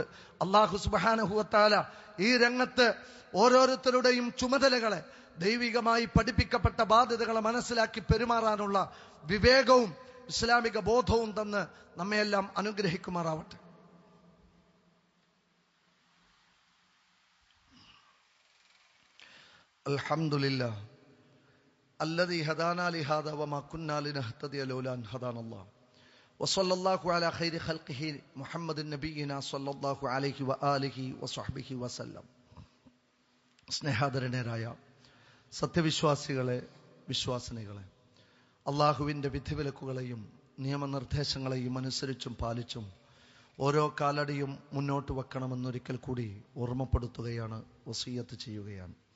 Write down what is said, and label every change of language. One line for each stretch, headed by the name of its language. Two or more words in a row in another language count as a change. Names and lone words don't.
Arabic: الله سبحانه وتعالى
Malayalam: ഈ രംഗത്ത് ഓരോരുത്തരുടെയും ചുമതലകളെ, ദൈവികമായി പഠിപ്പിക്കപ്പെട്ട ബാധ്യതകളെ മനസ്സിലാക്കി പെരുമാറാനുള്ള വിവേകവും ഇസ്ലാമിക ബോധവും തന്ന് നമ്മയെല്ലാം അനുഗ്രഹിക്കുമാറാവട്ടെ.
Arabic: അൽഹംദുലില്ലാഹ് الذي هدانا لهذا وما كنا لنهتدي لولا أن هدانا الله وصلى الله على خير خلقه محمد نبينا صلى الله عليه وآله وصحبه وسلم.
Malayalam: സ്നേഹാദരനരായ സത്യവിശ്വാസികളെ, വിശ്വാസിനികളെ, അള്ളാഹുവിൻ്റെ വിധിവിലക്കുകളെയും നിയമനിർദ്ദേശങ്ങളെയും അനുസരിച്ചും പാലിച്ചും ഓരോ കാലടിയും മുന്നോട്ട് വെക്കണമെന്നൊരിക്കൽ കൂടി ഓർമ്മപ്പെടുത്തുകയാണ്, വസിയ്യത്ത് ചെയ്യുകയാണ്.